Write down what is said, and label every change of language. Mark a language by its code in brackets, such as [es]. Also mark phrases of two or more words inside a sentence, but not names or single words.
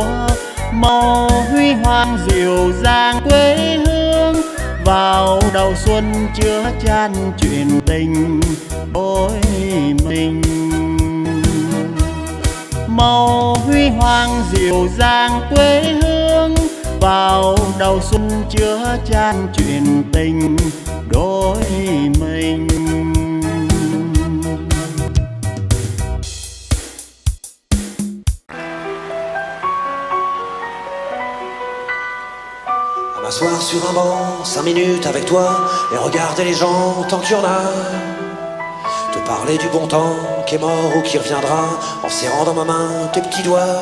[vi] Màu huy hoàng dịu dàng quê hương, vào đầu xuân chứa chan chuyện tình đôi mình. Màu huy hoàng dịu dàng quê hương, vào đầu xuân chứa chan chuyện tình đôi mình. [fr] M'asseoir sur un banc, 5 minutes avec toi, et regarder les gens tant qu'il y en a. Te parler du bon temps qui est mort ou qui reviendra, en serrant dans ma main tes petits doigts.